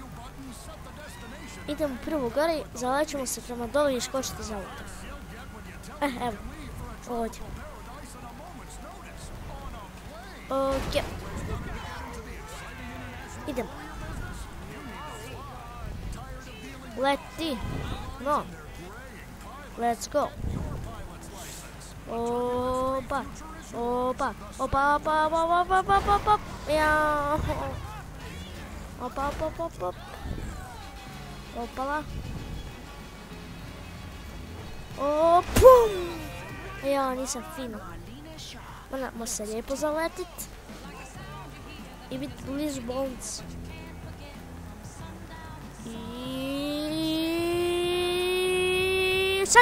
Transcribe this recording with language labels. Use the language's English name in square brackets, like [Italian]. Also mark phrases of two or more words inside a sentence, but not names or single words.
[Croatian] Idemo prvo gore, zalećemo se prema dole i skočiti za auto. Evo. Ovdje. Ok. Idemo. Leti. No. [English] Let's go. [Croatian] Opa. Ja. Opa. Opala. Pum. Ja, nisam fino. Moramo se lijepo zaletit. I biti blizu bolnice. I sad.